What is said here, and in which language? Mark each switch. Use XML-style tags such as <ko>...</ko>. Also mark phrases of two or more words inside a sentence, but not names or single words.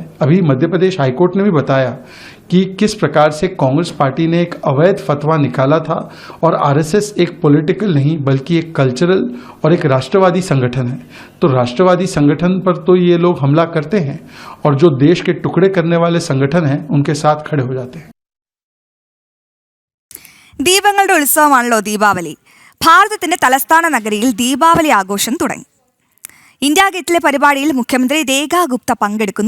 <hi>अभी मध्य प्रदेश हाईकोर्ट ने भी बताया कि किस प्रकार से कांग्रेस पार्टी ने एक अवैध फतवा निकाला था और RSS एक पॉलिटिकल नहीं बल्कि एक कल्चरल और एक राष्ट्रवादी संगठन है. तो राष्ट्रवादी संगठन पर तो ये लोग हमला करते हैं और जो देश के टुकड़े करने वाले संगठन हैं उनके साथ खड़े हो जाते हैं.</hi> <ml>ദീപങ്ങളുടെ ഉത്സവമാണല്ലോ ദീപാവലി. ഭാരതത്തിന്റെ തലസ്ഥാന നഗരിയിൽ ദീപാവലി ആഘോഷം തുടങ്ങി. ഇന്ത്യ ഗേറ്റിലെ പരിപാടിയിൽ മുഖ്യമന്ത്രി രേഖാ ഗുപ്ത പങ്കെടുക്കുന്നു.</ml>